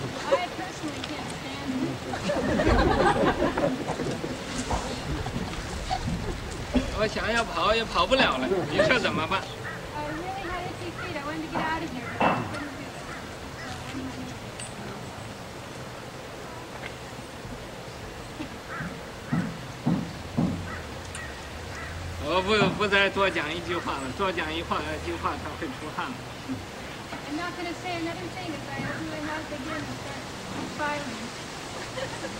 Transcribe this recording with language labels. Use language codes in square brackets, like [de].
[en] I personally can't stand it. [zh] 我想要跑也跑不了了，你说怎么办？ [en] I really had itchy feet. I wanted to get out of here. But I couldn't do it. [zh] 我不再多讲一句话了，多讲一句话他会出汗了。 [en] I'm not going to say another thing as I open my mouth again and start firing.